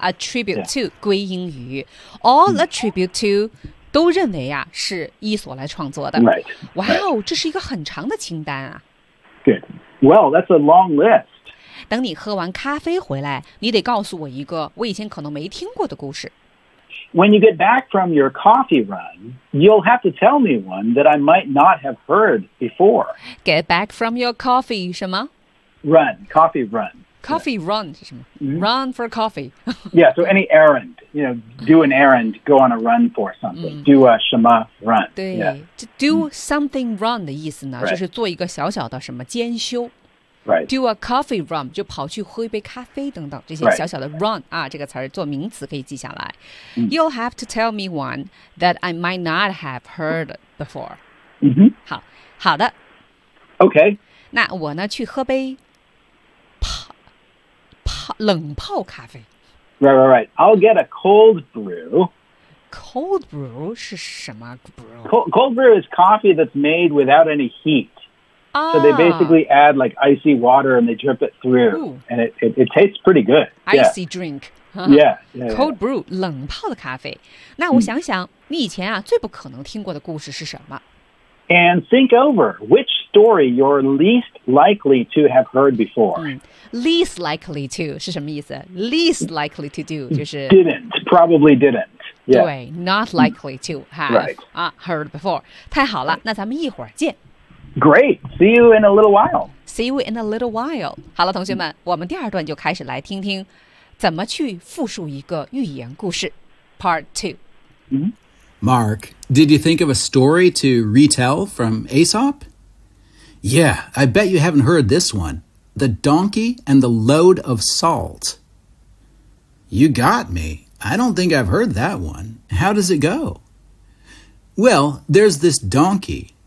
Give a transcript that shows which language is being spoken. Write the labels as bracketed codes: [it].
[zh] Attribute、yeah. to 归因于 ，all attribute to 都认为呀、是伊索来创作的。 [en] Right. Wow, right. [zh] 这是一个很长的清单啊。 [en] Good. Well, that's a long list. [zh] 等你喝完咖啡回来，你得告诉我一个我以前可能没听过的故事。 [en] When you get back from your coffee run, you'll have to tell me one that I might not have heard before. Get back from your coffee, 什么 Run, coffee run. Coffee run, [zh] 是什么 [en] Run for coffee. yeah, so any errand, you know, do an errand, go on a run for something.、Mm. Do a [zh] 什么 [en] run. [zh] 对、 [en] yeah. [zh] Do something run 的意思呢、 [en] right. [zh] 就是做一个小小的什么兼修。 [en] Right. Do a coffee run, [zh] 就跑去喝一杯咖啡等等这些小小的 run、 [en] right. [zh] 啊，这个词儿做名词可以记下来、mm. [en] You'll have to tell me one that I might not have heard before、 mm-hmm. [zh] 好好的 [en] OK [zh] 那我呢去喝杯冷泡咖啡 [en] Right, right, right I'll get a cold brew Cold brew 是什么 brew? Cold brew is coffee that's made without any heatSo they basically add like icy water and they drip it through、 Ooh. and it tastes pretty good. Icy、 yeah. drink. Yeah, yeah. [zh] Cold brew, 冷泡的咖啡。那我想想、你以前啊最不可能听过的故事是什么 [en] And think over which story you're least likely to have heard before.、 Least likely to [zh] 是什么意思 [en] Least likely to do 就是 Didn't, probably didn't.、Yeah. 对 not likely to have、heard before. [zh] 太好了那咱们一会儿见。 [en] Great. See you in a little while. See you in a little while. [zh] 好了，同学们，我们第二段就开始来听听怎么去复述一个寓言故事 Part 2. [en] Mark, did you think of a story to retell from Aesop? Yeah, I bet you haven't heard this one. The Donkey and the Load of Salt. You got me. I don't think I've heard that one. How does it go? Well, there's this donkey.